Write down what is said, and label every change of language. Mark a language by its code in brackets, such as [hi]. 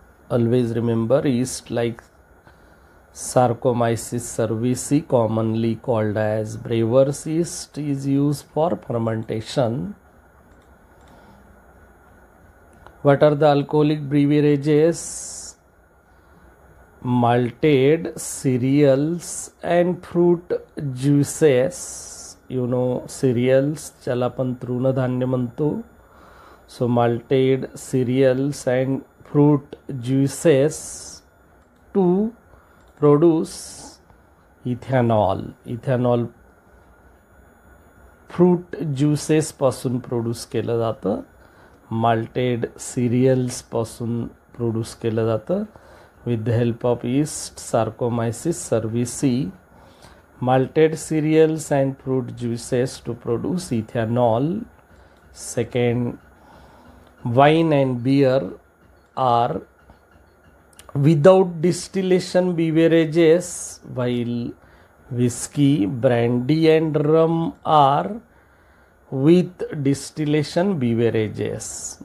[en] Always remember, yeast like Saccharomyces cerevisiae, commonly called as brewer's yeast, is used for fermentation. What are the alcoholic beverages? Malted cereals and fruit juices. You know cereals, [mr] ज्याला आपण तृणधान्य म्हणतो. [en] So malted cereals and fruit juices to produce ethanol. Ethanol fruit juices [mr] पासून produce केलं जातं. [en] malted cereals [mr] पासून produce केलं जातं [en] with the help of yeast Saccharomyces cerevisiae. Malted cereals and fruit juices to produce ethanol. Second, wine and beer are without distillation beverages, while whiskey, brandy and rum are with distillation beverages.